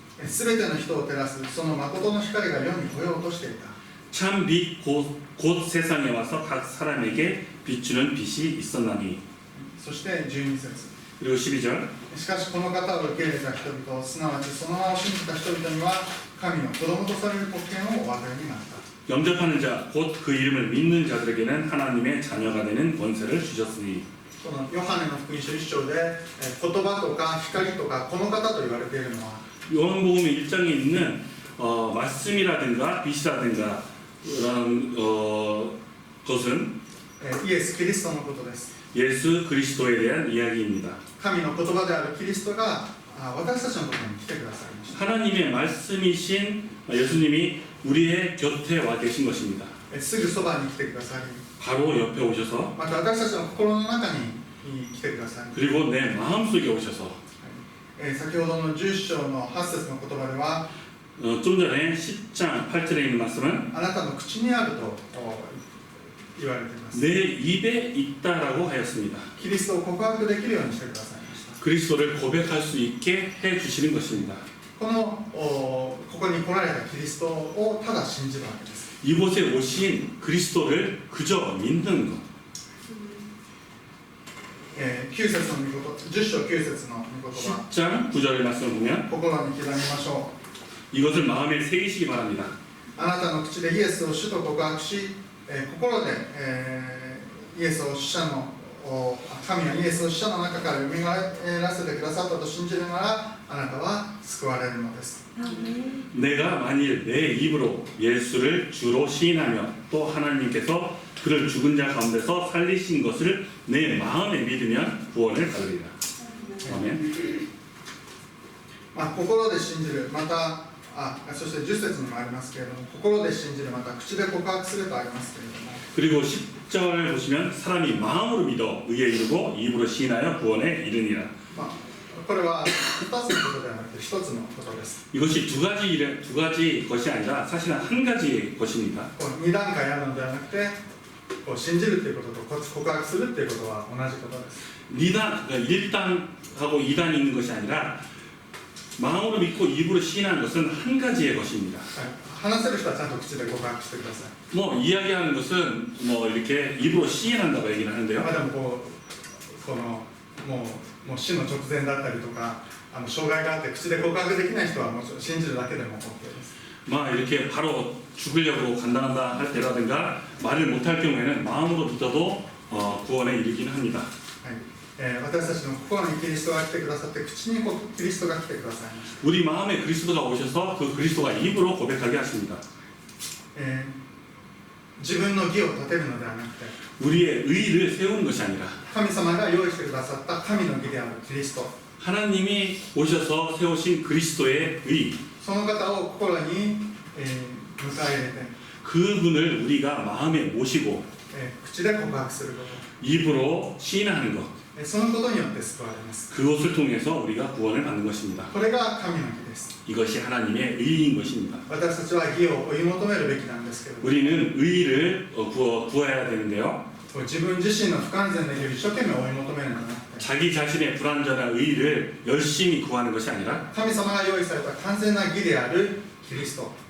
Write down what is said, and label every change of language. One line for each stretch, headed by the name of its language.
Japanese: すべての人を照らすその誠の光が世に来ようとしていた。
Korean: 참 빛 곧 세상에 와서 각 사람에게 비추는 빛이 있었나니.
Japanese: そして12節
Korean: 그리고 12절.
Japanese: しかしこの方を受け入れた人々、すなわちその名を信じた人々には神の子供とされる特権をお与えになった。
Korean: 영접하는 자, 곧 그 이름을 믿는 자들에게는 하나님의 자녀가 되는 권세를 주셨으니.
Japanese: このヨハネの福音書1章で言葉とか光とかこの方と言われているのは
Korean: 요한복음 1장에 있는 말씀이라든가 빛이라든가 그런 것은
Japanese: イエス・キリストのことです。
Korean: 예수 그리스도에 대한 이야기입니다.
Japanese: 神の言葉であるキリストが私たちのところに来てくださいました。
Korean: 하나님의 말씀이신 예수님이 우리의 곁에 와 계신 것입니다.
Japanese: すぐそばに来てくださり、
Korean: 바로 옆에 오셔서
Japanese: また私たちの心の中に来てください。
Korean: 그리고 내 마음속에 오셔서
Japanese: 先ほどの10章の8節の言葉では
Korean: 좀 전에 10장 8절에 있는 말씀은
Japanese: あなたの口にあると言われています。
Korean: 내 입에 있다라고 하였습니다.
Japanese: キリストを告白できるようにしてくださいました。
Korean: 그리스도를 고백할 수 있게 해 주시는 것입니다.
Japanese: ここに来られたキリストをただ信じるわけです。
Korean: 이곳에 오신 그리스도를 그저 믿는 것.
Japanese: 9節の御言葉、10章9節の御言葉、
Korean: 10장 9절의 말씀을 보면
Japanese: 心に刻みましょう。
Korean: 이것을 마음에 새기시기 바랍니다.
Japanese: あなたの口でイエスを主と告白し、心で、イエスを死者の神がイエスを死者の中から蘇らせてくださったと信じるならあなたは救われるのです。
Korean: 내가 만일 내 입으로 예수를 주로 시인하며 또 하나님께서 그를 죽은 자 가운데서 살리신 것을 내 마음에 믿으면 구원을 받으리라. 아멘.
Japanese: 心で信じる、またそして10節にもありますけれども、心で信じる、また口で告白するとありますけれども、
Korean: 그리고 10절을 보시면 사람이 마음으로 믿어 의에 이르고 입으로 시인하여 구원에 이르니라.
Japanese: これは2つのことではなくて1つのことです。
Korean: 이것이 두 가지 것이 아니라 사실은 한 가지 것입니다.
Japanese: 2段階あるのではなくて、信じるということと告白するということは同じことです。
Korean: 1단하고 2단이 있는 것이 아니라 마음으로 믿고 입으로 시인하는 것은 한 가지의 것입니다.
Japanese: 話せる人はちゃんと口で告白してください。
Korean: 뭐 이야기하는 것은 뭐 이렇게 입으로 시인한다고 얘기를 하는데요.
Japanese: でもこのもう死の直前だったりとか障害があって口で告白できない人はもう信じるだけでも OK です。
Korean: 막 이렇게 바로 죽으려고 간단하다 할 때라든가 말을 못할 경우에는 마음으로 믿어도 구원에 이르기는 합니다.
Japanese: 私たちの心にキリストが来てくださって口にキリストが来てくださいました。
Korean: 우리 마음에 그리스도가 오셔서 그 그리스도가 입으로 고백하게 하십니다.
Japanese: 自分の義を立てるのではなくて
Korean: 우리의 의를 세우는 것이 아니라
Japanese: 神様が用意してくださった神の義であるキリスト
Korean: 하나님이 오셔서 세우신 그리스도의 의
Japanese: その方を心に、迎え入れて、
Korean: 그분을 우리가 마음에 모시고
Japanese: 口で告白するこ
Korean: 입으로 시인하는 것
Japanese: と、そのことによって救われます。
Korean: 그것을 통해서 우리가 구원을 받는 것입니다.
Japanese: これが神の義です。
Korean: 이것이 하나님의 의인 것입니다.
Japanese: 私たちは義を追い求めるべきなんですけれども、
Korean: 우리는 의를 구해야 되는데요.
Japanese: 自分自身の不完全な義を一生懸命追い求めるのではなくて、
Korean: 자기 자신의 불완전한 의를 열심히 구하는 것이 아니라
Japanese: 神様が用意された完全な義であるキリスト、